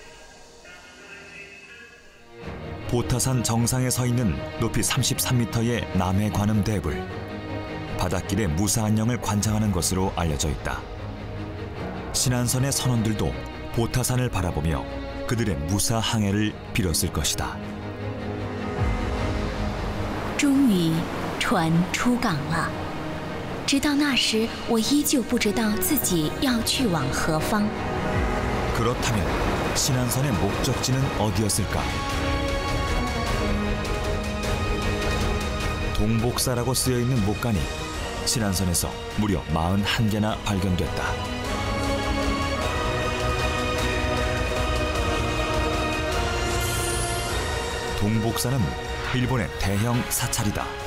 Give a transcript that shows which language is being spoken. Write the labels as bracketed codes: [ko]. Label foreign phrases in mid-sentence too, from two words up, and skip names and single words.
[ko] 보타산 정상에 서 있는 높이 33m의 남해 관음 대불. 바닷길의 무사 안녕을 관장하는 것으로 알려져 있다. 신안선의 선원들도 보타산을 바라보며 그들의 무사 항해를 빌었을 것이다. [zh] 终于，船出港了。直到那时，我依旧不知道自己要去往何方。 [ko] 그렇다면 신안선의 목적지는 어디였을까? 동복사라고 쓰여있는 목간이 신안선에서 무려 41개나 발견됐다. 동복사는 일본의 대형 사찰이다.